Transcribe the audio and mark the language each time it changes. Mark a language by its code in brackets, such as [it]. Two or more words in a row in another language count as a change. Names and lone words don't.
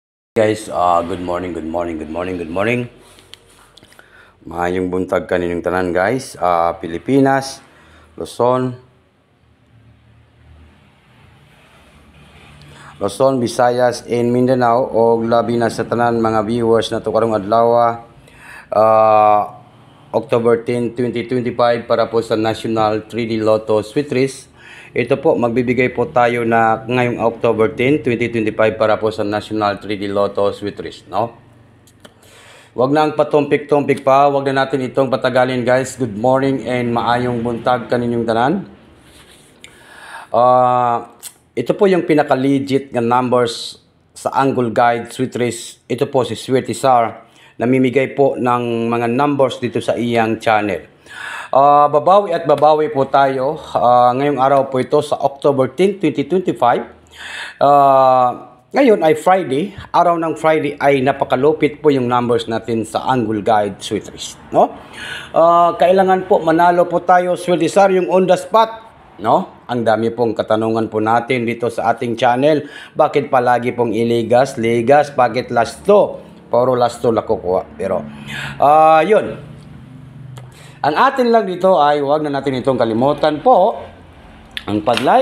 [en] Guys, good morning, good morning, good morning, good morning. [ceb] Maayong buntag kaninyong tanan guys. Pilipinas, Luzon, Visayas, and Mindanao o labi na sa tanan mga viewers na to karong adlaw. [tl] October 10, 2025 para po sa National 3D Lotto Sweet Race. Ito po, magbibigay po tayo na ngayong October 10, 2025 para po sa National 3D Lotto Sweet Race, no? Wag na ang patumpik-tumpik pa, wag na natin itong patagalin guys. [en] Good morning [ceb] and maayong buntag kaninyong tanan. [tl] Ito po yung pinaka-legit na numbers sa Angle Guide Sweet Race. Ito po si Swerte Sar. Namimigay po ng mga numbers dito sa iyang channel. Babawi at babawi po tayo ngayong araw po ito sa October 10, 2025. Ngayon ay Friday. Araw ng Friday ay napakalupit po yung numbers natin sa Angle Guide Sweet Race, no? Kailangan po manalo po tayo, Swerte Sar, yung [en] on the spot, [tl] no? Ang dami pong katanungan po natin dito sa ating channel. Bakit palagi pong iligas? Bakit last to? Puro last to nakukuha. Pero yun. Ang atin lang dito ay huwag na natin itong kalimutan po ang pag-like.